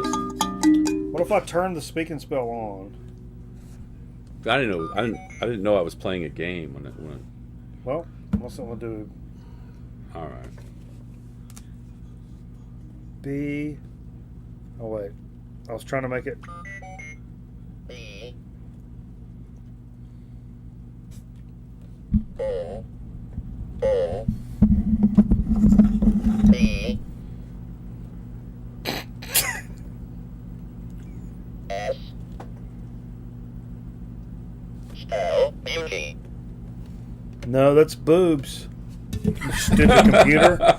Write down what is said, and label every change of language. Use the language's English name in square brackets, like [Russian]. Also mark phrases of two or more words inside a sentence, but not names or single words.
[English] What if I turn the speak and spell on? I didn't know I was playing a game when it. Well, what's it want to do? All right. B. Oh wait, I was trying to make it. B. O. O. B. S. Spell beauty. No, that's boobs. You stupid computer.